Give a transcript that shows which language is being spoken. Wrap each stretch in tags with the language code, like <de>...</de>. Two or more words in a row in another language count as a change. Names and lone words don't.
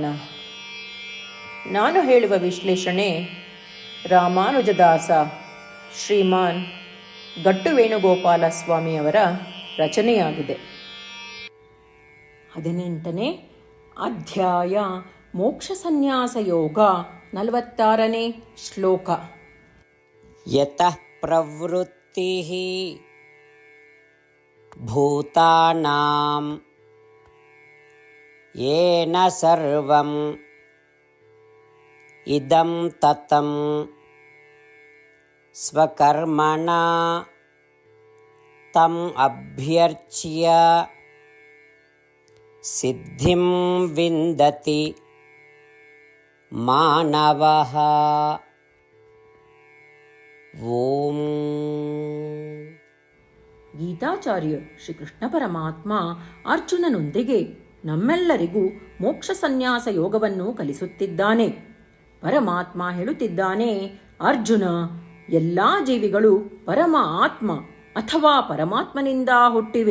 <kn>ನಾನು ಹೇಳುವ ವಿಶ್ಲೇಷಣೆ ರಾಮಾನುಜದಾಸ ಶ್ರೀಮಾನ್ ಗಟ್ಟು ವೇಣುಗೋಪಾಲ ಸ್ವಾಮಿಯವರ ರಚನೆಯಾಗಿದೆ. 18ನೇ ಅಧ್ಯಾಯ ಮೋಕ್ಷ ಸನ್ಯಾಸ ಯೋಗ. 46ನೇ ಶ್ಲೋಕ.</kn> <sa>ಯತಃ ಪ್ರವೃತ್ತಿ ಭೂತಾನಾಂ ಯೇನ ಸರ್ವಂ ಇದಂ ತತಂ ಸ್ವಕರ್ಮಣಾ ತಂ ಅಭ್ಯರ್ಚ್ಯ ಸಿದ್ಧಿಂ ವಿಂದತಿ ಮಾನವಃ. ಓಂ.</sa> <kn>ಗೀತಾಚಾರ್ಯ ಶ್ರೀಕೃಷ್ಣ ಪರಮಾತ್ಮ ಅರ್ಜುನನೊಂದಿಗೆ ನಮ್ಮೆಲ್ಲರಿಗೂ ಮೋಕ್ಷ ಸನ್ಯಾಸ ಯೋಗವನ್ನು ಕಲಿಸುತ್ತಿದ್ದಾನೆ. ಪರಮಾತ್ಮ ಹೇಳುತ್ತಿದ್ದಾನೆ, ಅರ್ಜುನ, ಎಲ್ಲ ಜೀವಿಗಳು ಪರಮ ಆತ್ಮ ಅಥವಾ ಪರಮಾತ್ಮನಿಂದ ಹುಟ್ಟಿವೆ.</kn>